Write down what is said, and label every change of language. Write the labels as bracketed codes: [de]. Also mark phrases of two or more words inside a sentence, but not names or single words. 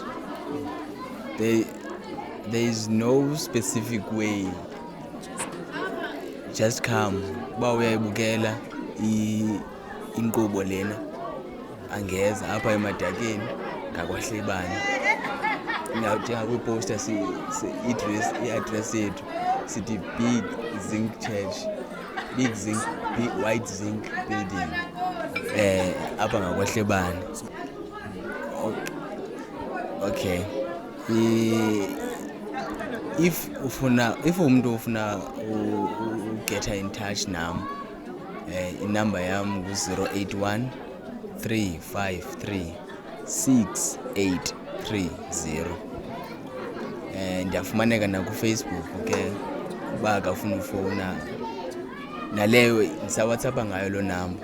[en] There is no specific way. Just come. [xh] Uba uyayibukela inkqubo lena angeza apha emadakeni ngakwahlebani. Njenga kwiposter i-address yethu sithi Big Zinc Church, Big Zinc, White Zinc Building apha ngakwahlebani. Okay. If umuntu ufuna [en] get in touch [xh] nam, inumber yam ngu-081 353 6830. Ndiyafumaneka nakuFacebook ke uba akafuna ufowuna naleyo ndisawhatsapp ngayo lo namba.